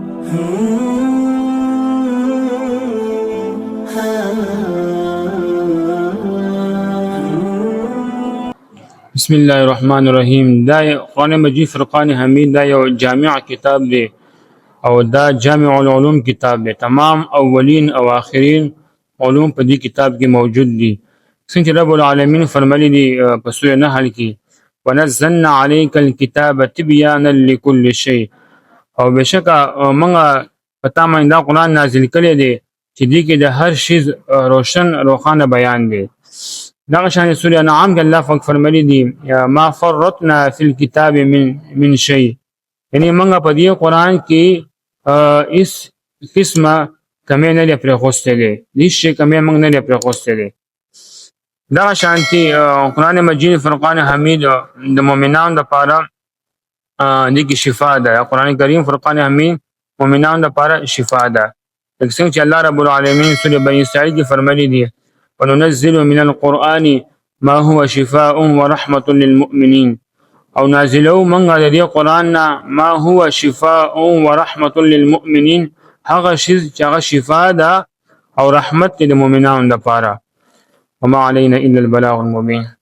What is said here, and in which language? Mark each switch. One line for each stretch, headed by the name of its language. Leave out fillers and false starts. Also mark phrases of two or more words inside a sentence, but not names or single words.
Arabic: بسم الله الرحمن الرحیم.
Pashto: دا قرآن مجید فرقان حمید دا یو جامع کتاب دی او دا جامع العلوم کتاب دی. تمام اولین او آخرین علوم په دې کتاب کې موجود دي. څنګه رب العالمین فرمایلی دی په سورۃ نحل کې
Arabic: ونزلنا عليك الكتاب تبيانا لكل شيء،
Pashto: او بشکه موږ پتا باندې دا قرآن نازل کړی دی چې دې کې د هر شی روښانه بیان دی. دغه شان سورۃ انعام کې الله پاک فرمایلی دی
Arabic: ما فرطنا فی الكتاب من شيء،
Pashto: یعنی موږ په دې قرآن کې اس قسمه کمی نه لري پرې خوسته دي، هیڅ شي کمی موږ نه لري پرې خوسته دي. دغه شانتي قرآن مجید فرقان حمید د مؤمنانو لپاره د کی شفا ده. قرآن کریم فرقان حمید مؤمنانو لپاره شفا ده. څنګه چې الله رب العالمین سورۃ بنی اسرائیل کې فرمایلی دی
Arabic: وننزل من القرآن ما هو شفاء ورحمة للمؤمنين،
Pashto: او نازلو منغا د دې قرآن نه
Arabic: ما هو شفاء ورحمة للمؤمنين،
Pashto: هغه شی چې هغه شفا ده او رحمت د مؤمنانو لپاره.
Arabic: وما علينا الا البلاغ المبين.